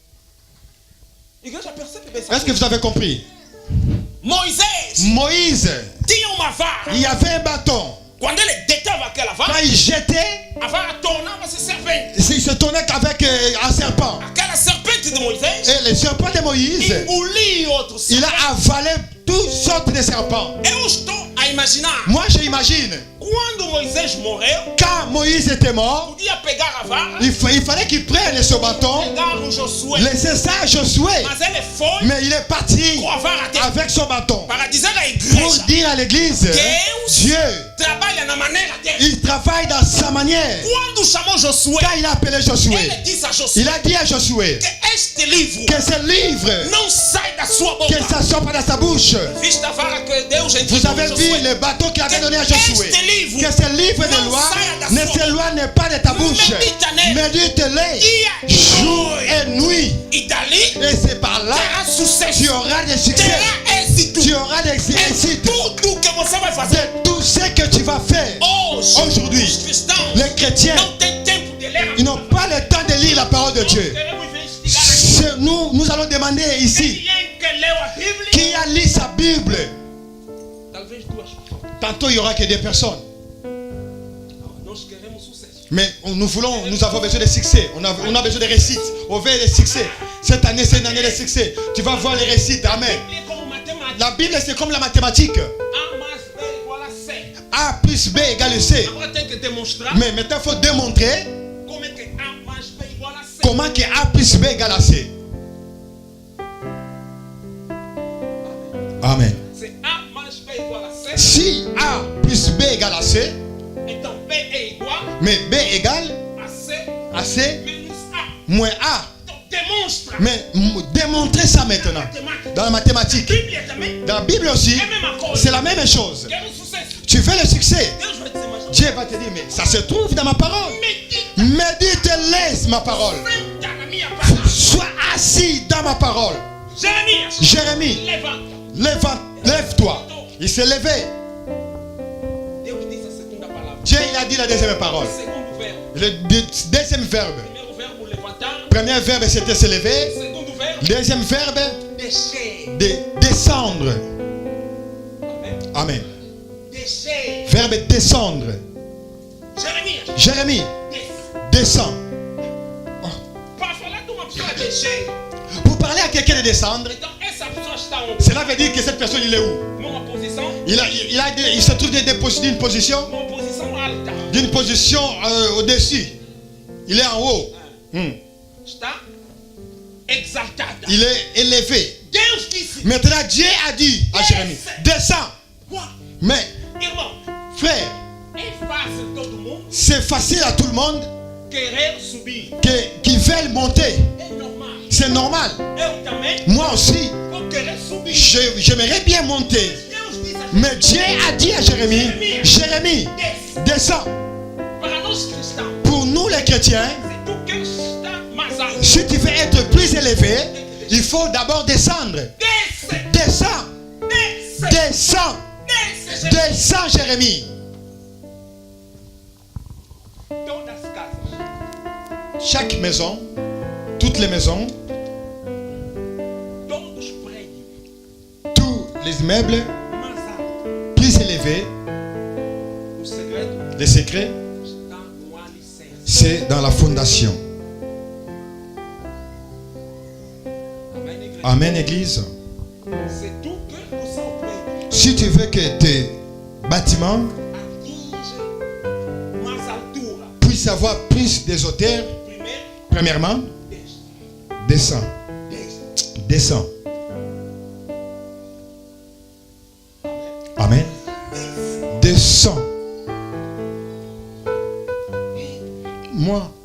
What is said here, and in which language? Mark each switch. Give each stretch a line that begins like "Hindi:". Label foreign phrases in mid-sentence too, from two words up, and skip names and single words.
Portuguese: Igreja, percebe bem essa
French: Est-ce que
Portuguese: coisa?
French: vous avez compris?
Portuguese: Moisés
French: Moïse,
Portuguese: tinha uma vara.
French: il y avait un bâton.
Portuguese: Quando ele deitava aquela
French: Quand
Portuguese: vara,
French: il jetait,
Portuguese: a vara tornava-se serpente.
French: il se tournait qu'avec un serpent.
Portuguese: Aquela serpente de Moisés
French: Et le serpent de Moïse,
Portuguese: engolia outro
French: il
Portuguese: serpente.
French: a avalé toutes sortes de serpents.
Portuguese: Eu estou a imaginar.
French: Moi, j'imagine,
Portuguese: Quando Moisés morreu,
French: quand Moïse était mort,
Portuguese: podia pegar a vara,
French: il fallait qu'il prenne ce bâton,
Portuguese: pegar o Josué.
French: laisser ça à Josué.
Portuguese: Mas ele foi
French: Mais il est parti
Portuguese: com a vara dele
French: avec son bâton
Portuguese: para dizer à
French: pour
Portuguese: igreja:
French: dire à l'église,
Portuguese: Deus
French: Dieu,
Portuguese: trabalha na maneira dele.
French: il travaille dans sa manière.
Portuguese: Quando chamou Josué,
French: Quand il a appelé Josué,
Portuguese: ele disse a Josué
French: il a dit à Josué
Portuguese: que este livro
French: que ce livre,
Portuguese: não sai da sua
French: que
Portuguese: boca.
French: ça ne sort pas dans sa bouche.
Portuguese: Viste a vara que Deus
French: Vous
Portuguese: entregou a
French: avez vu
Portuguese: Josué.
French: le bâton qu'il avait donné à Josué.
Portuguese: Este livro
French: Que ce livre de loi ne s'éloigne pas de ta bouche. Médite-les jour et nuit.
Portuguese: e dali
French: Et c'est par là
Portuguese: terá
French: tu
Portuguese: sucesso,
French: auras des succès.
Portuguese: terá êxito.
French: Tu auras des
Portuguese: É
French: réussites.
Portuguese: tudo que você vai fazer.
French: C'est tout ce que tu vas faire. Aujourd'hui,
Portuguese: os cristãos
French: les chrétiens,
Portuguese: não têm tempo de ler a
French: ils n'ont pas le temps de lire la parole de Dieu.
Portuguese: Queremos investigar aqui.
French: Nous allons demander ici,
Portuguese: Quem que leu a Bíblia?
French: qui a lu sa Bible?
Portuguese: Talvez duas pessoas.
French: Tantôt, il n'y aura que des personnes.
Portuguese: Nós queremos sucesso.
French: Mais nous avons besoin de succès. On a besoin de réussite. On veut des succès. Cette année, c'est une année de succès. Tu vas voir les réussites. Amen.
Portuguese: Bíblia é como matemática.
French: La Bible, c'est comme la mathématique.
Portuguese: A mais B igual a C.
French: A plus B égale C.
Portuguese: Agora tem que demonstrar
French: Mais maintenant, il faut démontrer
Portuguese: como é que A mais B igual a C.
French: comment que A plus B égale à C. Amen.
Portuguese: Se A mais B igual a C,
French: Si A plus B égale à C,
Portuguese: então B é igual
French: mais B égale
Portuguese: a C
French: à C
Portuguese: menos A.
French: moins A.
Portuguese: Então demonstra.
French: Mais démontrez ça maintenant.
Portuguese: Matemática.
French: Dans la mathématique.
Portuguese: Bíblia também
French: Dans la Bible aussi,
Portuguese: é a mesma coisa.
French: c'est la même chose.
Portuguese: Quero sucesso.
French: Tu veux le succès.
Portuguese: Deus vai dizer, mas
French: Dieu va te dire, mais ça se trouve dans ma parole. Médite, laisse ma parole.
Portuguese: senta na minha palavra.
French: Sois assis dans ma parole.
Portuguese: Jeremias,
French: Jérémie,
Portuguese: levanta.
French: lève-toi. Il s'est levé.
Portuguese: Deus disse a segunda palavra.
French: Dieu, il a dit la deuxième parole.
Portuguese: Segundo verbo.
French: Le deuxième verbe.
Portuguese: Primeiro verbo, levantar.
French: Premier verbe, c'était se lever.
Portuguese: Segundo verbo,
French: Deuxième verbe,
Portuguese: descer.
French: descendre. Amen.
Portuguese: Descer.
French: Verbe descendre. Jérémie. Jérémie, Descends. descend. Parfois là, tout le monde peut descer. Pour parler à quelqu'un de descendre, Et donc,
Portuguese: essa pessoa está onde?
French: cela veut dire que cette personne, il est où?
Portuguese: Numa posição.
French: Il se trouve d'une position,
Portuguese: Numa posição alta.
French: d'une position au-dessus. Il est en haut.
Portuguese: Está exaltada.
French: Il est élevé.
Portuguese: Deus disse.
French: Maintenant, Dieu a dit à Jérémie, descends.
Portuguese: Uau.
French: Mais,
Portuguese: Irmão,
French: frère,
Portuguese: é fácil todo mundo
French: c'est facile à tout le monde
Portuguese: querer subir.
French: qui veulent monter.
Portuguese: É normal.
French: C'est normal.
Portuguese: Eu também
French: Moi aussi,
Portuguese: vou querer subir.
French: j'aimerais bien monter.
Portuguese: Deus disse a
French: Mais Dieu a dit à Jérémie, Jérémie,
Portuguese: desce.
French: descends.
Portuguese: Para nós cristãos,
French: Pour nous les chrétiens,
Portuguese: se tu queres estar mais alto,
French: si tu veux être plus élevé, il faut d'abord descendre.
Portuguese: desce.
French: Descends,
Portuguese: Desce.
French: descends,
Portuguese: Desce.
French: descends, Jérémie.
Portuguese: Todas as casas,
French: Chaque maison, toutes les maisons,
Portuguese: todos os prédios
French: tous les immeubles
Portuguese: mais altos,
French: plus élevés,
Portuguese: o segredo
French: les secrets,
Portuguese: está no alicerce.
French: c'est dans la fondation.
Portuguese: Amém, igreja?
French: Amen, Église.
Portuguese: Se tu quer que o seu prédio
French: Si tu veux que tes bâtiments
Portuguese: atinja mais altura,
French: puissent avoir plus des hauteurs,
Portuguese: primeiro,
French: premièrement,
Portuguese: desce.
French: descends,
Portuguese: Desce.
French: descends. Amen. Descends. Moi.